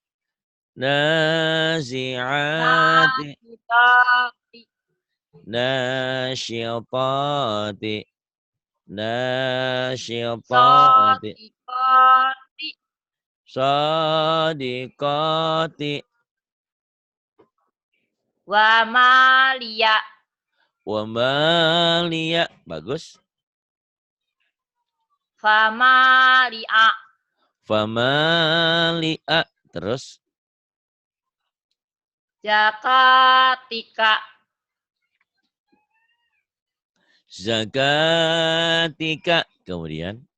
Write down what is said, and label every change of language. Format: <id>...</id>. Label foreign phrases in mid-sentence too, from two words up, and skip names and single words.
<ar>Nazi'ati. Nasyitati. ناشطاتي. ناشطاتي. Sadiqati. Sadiqati. ومالية. ومالية.</ar> <id>Bagus.</id> <ar>famali'a, famali'a. Terus zakatika, zakatika. Kemudian</ar>